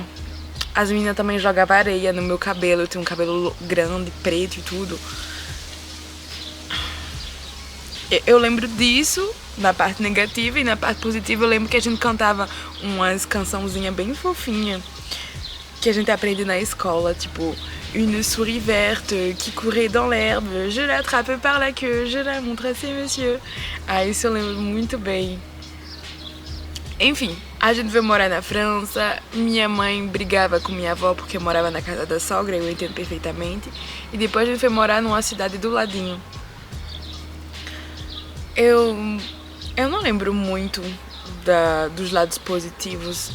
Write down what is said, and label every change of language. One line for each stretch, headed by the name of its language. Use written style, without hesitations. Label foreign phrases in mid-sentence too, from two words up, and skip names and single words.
Portuguese: As meninas também jogavam areia no meu cabelo, eu tenho um cabelo grande, preto e tudo. Eu lembro disso, na parte negativa, e na parte positiva eu lembro que a gente cantava umas cançãozinhas bem fofinhas que a gente aprende na escola, tipo
French: Une souris verte qui courait dans l'herbe, je l'attrape par la queue, je la montre à ces messieurs.
Portuguese: Ah, isso eu lembro muito bem. Enfim, a gente veio morar na França, minha mãe brigava com minha avó porque eu morava na casa da sogra, eu entendo perfeitamente, e depois a gente foi morar numa cidade do ladinho. Eu não lembro muito dos lados positivos.